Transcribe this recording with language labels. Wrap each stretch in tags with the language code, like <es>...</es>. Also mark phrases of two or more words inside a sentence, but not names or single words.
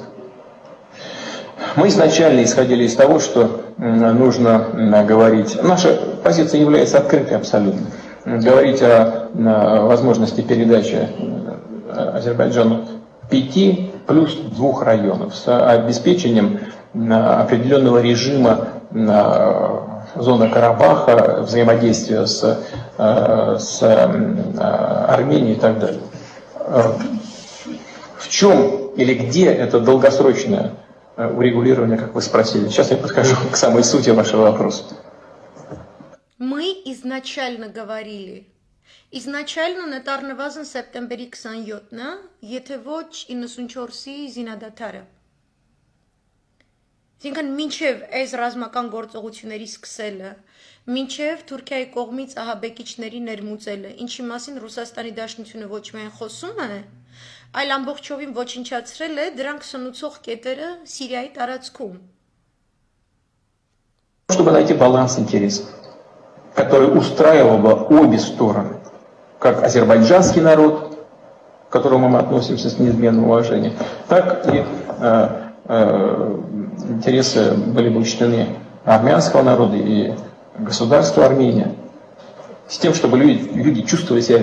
<ru>Мы изначально исходили из того, что нужно говорить, наша позиция является открытой абсолютно, говорить о возможности передачи Азербайджану 5 плюс 2 районов с обеспечением определенного режима зоны Карабаха, взаимодействия с Арменией и так далее. В чем или где это долгосрочное урегулирование, как вы спросили? Сейчас я подхожу к самой сути вашего вопроса. Мы изначально говорили, изначально</ru> <hy>նետառնվազն սեպտեմբերի 27-ն է, եթե ոչ 94-ի զինադադարը։ Այսինքն մինչև այս ռազմական գործողությունների սկսելը, մինչև Թուրքիայի կողմից ահաբեկիչների ներմուծելը, ինչի մասին Ռուսաստանի Դաշնությունը ոչ միայն խոսում է, այլ ամբողջովին ոչնչացրել է դրանք սնուցող կետերը Սիրիայի տարածքում։</hy> <ru>Чтобы найти баланс интересов, который устраивал бы обе стороны, как азербайджанский народ, к которому мы относимся с неизменным уважением, так и интересы были бы учтены армянского народа и государства Армения, с тем, чтобы люди чувствовали себя</ru>